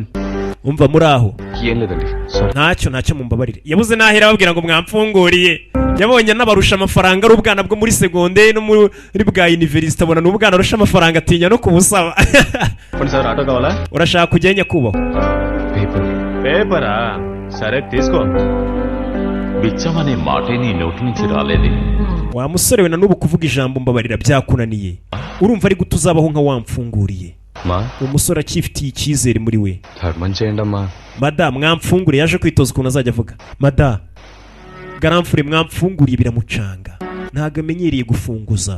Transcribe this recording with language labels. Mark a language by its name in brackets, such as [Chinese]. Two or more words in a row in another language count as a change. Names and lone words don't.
[Kinyarwanda] Umva muri aho ntacyo mumbabarire. Yabuze nahera babwira ngo mwamfunguriye. Yabonye n'abarusha amafaranga ari ubwana bwo muri seconde no muri bwa university, abona n'ubwana arusha amafaranga atinya no kubusaba. Urashaka kugenya kubaho [Telugu] పేపరా? సరే తీసుకో. బిచ్చమనే మాటే నీ నోటి నుంచి రాలేదే. [Kinyarwanda] Wa musore we, na nubu kuvuga ijambo mbabarira byakunaniye. Urumva ari gutuzabaho nka wamfunguriye. Umusore akifitiye icyizere muri we. Madam mwamfunguriye, yaje kwitoza ukuntu azajya avuga. Madam garamfure mwamfunguriye biramucanga, ntago amenyereye gufunguza.